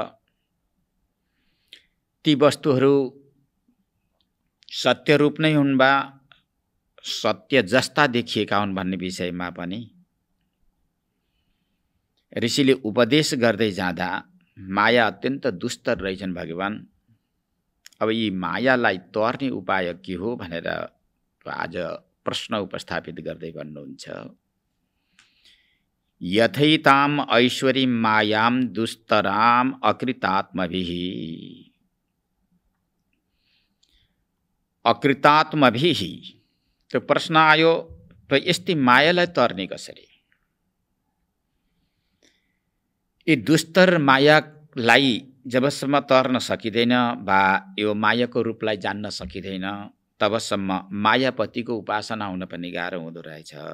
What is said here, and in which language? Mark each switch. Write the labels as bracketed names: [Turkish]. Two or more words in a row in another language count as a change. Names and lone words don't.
[Nepali] ती वस्तुहरू सत्य रूप नै हुन् वा सत्य जस्ता देखिएका हुन् भन्ने विषयमा पनि ऋषिले उपदेश गर्दै जाँदा माया अत्यन्त दुस्तर रहेछन् भगवान। अब यी मायालाई तर्ने उपाय के हो भनेर आज प्रश्न उपस्थापित गर्दै भन्नुहुन्छ। [Sanskrit] यथैताम ऐश्वरी मायाम दुस्तराम अकृतात्मभिः। [Nepali] अकृतात्मभिः तो प्रश्न आयो, तो यस्तै मायालाई तर्ने कसरी? यी दुस्तर मायालाई जबसम्म तर्न सकिँदैन वा यो मायाको रूपलाई जान्न सकिँदैन तबसम्म मायापतिको उपासना हुन पनि गाह्रो हुँदो रहेछ।